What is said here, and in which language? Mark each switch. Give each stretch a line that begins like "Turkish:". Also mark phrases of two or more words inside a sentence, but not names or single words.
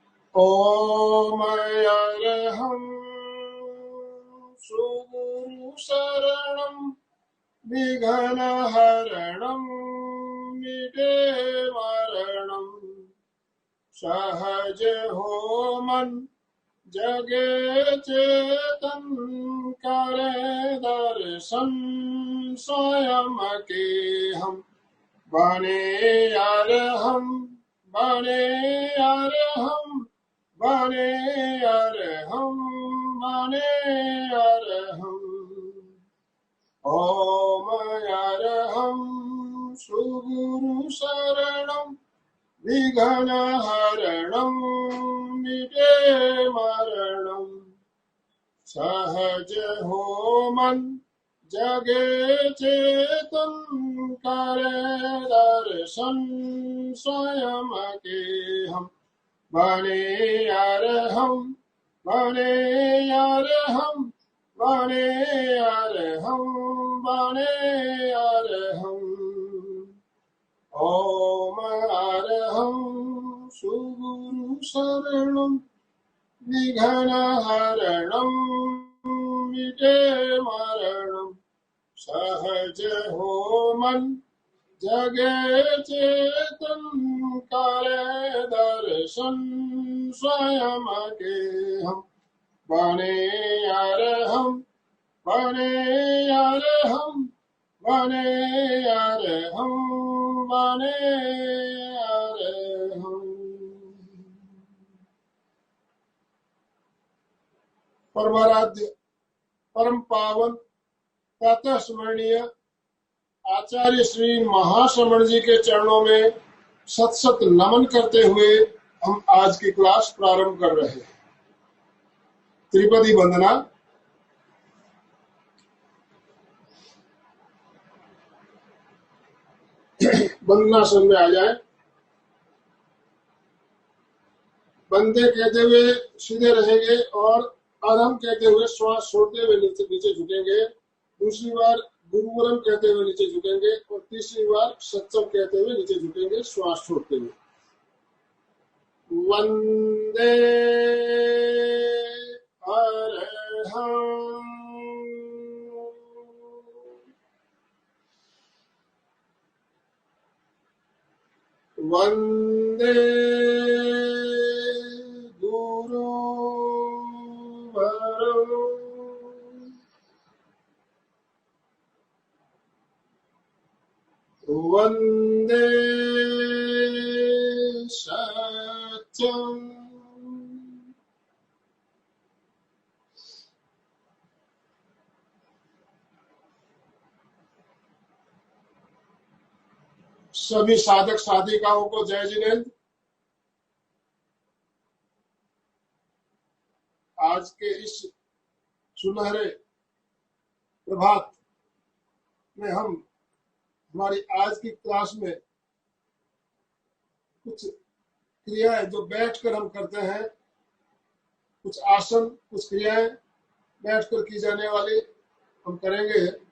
Hindi: ओम अरहं सुगुरु शरणं विघ्नहरणं मिटे मरणं सहज हो मन जगे चेतन करे दर्शन स्वयं के हम बने अरहं बने अरहं बने अरहं बने अरहं ओम अरहं सुगुरु शरणं विघ्नहरणं मिटे मरणं सहज हो मन जगे चेतन करे दर्शन स्वयं के हम बने अरहं बने अरहं बने अरहं बने अरहं ओम अरहं सुगुरु शरणं विघ्नहरणं मिटे मरणं सहज हो मन जगे चेतन करे दर्शन स्वयं के हम बने अरहं बने अरहं बने अरहं बने अरहं। परमाराध्य परम पावन प्रातः स्मरणीय आचार्य श्री महाश्रमण जी के चरणों में सत सत नमन करते हुए हम आज की क्लास प्रारंभ कर रहे हैं। त्रिपदी वंदना। वंदनासन में आ जाए। बंदे कहते हुए सीधे रहेंगे और अरहं कहते हुए श्वास छोड़ते हुए नीचे झुकेंगे। दूसरी बार गुरुवरम कहते हुए नीचे झुकेंगे और तीसरी बार सत्संग कहते हुए नीचे झुकेंगे श्वास छोड़ते हुए।
Sanskrit: वंदे अरहं वंदे गुरुवरं वंदे सत्यं
Hindi: सभी साधक साधिकाओं को जय जिनेन्द्र। आज के इस सुनहरे प्रभात में हम हमारी आज की क्लास में कुछ क्रियाएं जो बैठकर हम करते हैं, कुछ आसन कुछ क्रियाएं बैठकर की जाने वाली हम करेंगे।